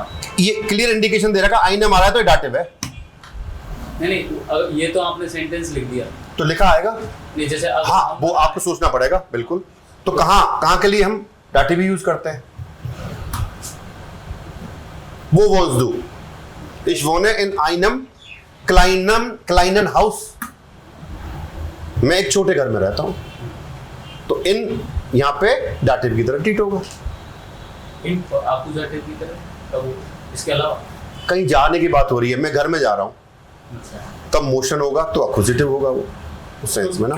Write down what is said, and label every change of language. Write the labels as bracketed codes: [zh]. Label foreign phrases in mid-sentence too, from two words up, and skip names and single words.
[hi] ये क्लियर इंडिकेशन दे रहा है आईने मारा है तो डाटिव है। नहीं अगर ये तो आपने सेंटेंस लिख दिया तो लिखा आएगा, नहीं जैसे हाँ वो आपको सोचना पड़ेगा बिल्कुल। तो कहाँ के लिए हम डाटिव यूज करते हैं, वो वॉज डू [de] Ich wohne in einem kleinen [hi] हाउस, मैं एक छोटे घर में रहता हूं, तो इन यहां पे डाटिव की तरह ट्रीट होगा। इन आपको डाटिव की तरह, तब इसके अलावा कहीं जाने की बात हो रही है, मैं घर में जा रहा हूं, तब मोशन होगा तो अक्विजिटिव होगा वो उस सेंस में ना।